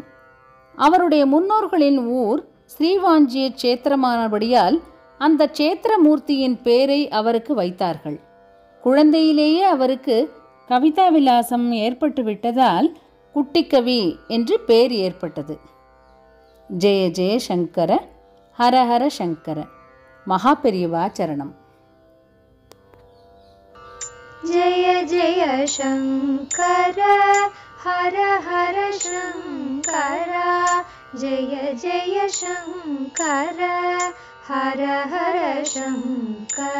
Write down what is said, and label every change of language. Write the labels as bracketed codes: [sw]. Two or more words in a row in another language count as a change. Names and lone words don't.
[ta] அவருடைய முன்னோர்களின் ஊர் ஸ்ரீவாஞ்சிய சேத்திரமானபடியால் அந்த சேத்திரமூர்த்தியின் பேரை அவருக்கு வைத்தார்கள். குழந்தையிலேயே அவருக்கு கவிதா விலாசம் ஏற்பட்டு விட்டதால் குட்டிக்கவி என்று பேர் ஏற்பட்டது. [sa] जय जय शङ्कर, हर हर शङ्कर. [ta] மகா பெரியவா சரணம். [sa] जय जय शंकर, हर हर शंकर. जय जय शंकर, हर हर शंकर.